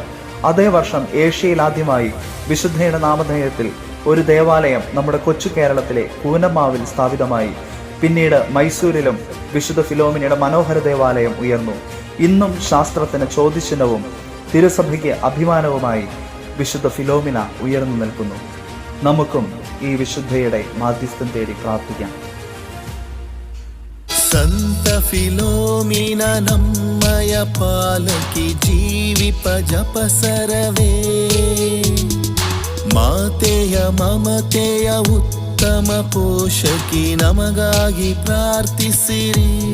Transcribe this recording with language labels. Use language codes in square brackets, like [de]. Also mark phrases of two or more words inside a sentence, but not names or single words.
[ml] അതേ വർഷം ഏഷ്യയിൽ ആദ്യമായി വിശുദ്ധയുടെ നാമധേയത്തിൽ ഒരു ദേവാലയം നമ്മുടെ കൊച്ചു കേരളത്തിലെ കൂനമാവിൽ സ്ഥാപിതമായി. പിന്നീട് മൈസൂരിലും വിശുദ്ധ ഫിലോമിനയുടെ മനോഹര ദേവാലയം ഉയർന്നു. ഇന്നും ശാസ്ത്രത്തിന് ചോദ്യചിഹ്നവും തിരുസഭയ്ക്ക് അഭിമാനവുമായി വിശുദ്ധ ഫിലോമിന ഉയർന്നു നിൽക്കുന്നു. നമുക്കും ഈ വിശുദ്ധയുടെ മാധ്യസ്ഥം തേടി പ്രാർത്ഥിക്കാം. [kn] ಸಂತ ಫಿಲೋಮಿನ ನಮ್ಮಯ ಪಾಲಕಿ ಜೀವಿಪ ಜಪಸರವೇ ಮಾತೆಯ ಮಮತೆಯ ಉತ್ತಮ ಪೋಷಕಿ ನಮಗಾಗಿ ಪ್ರಾರ್ಥಿಸಿರಿ.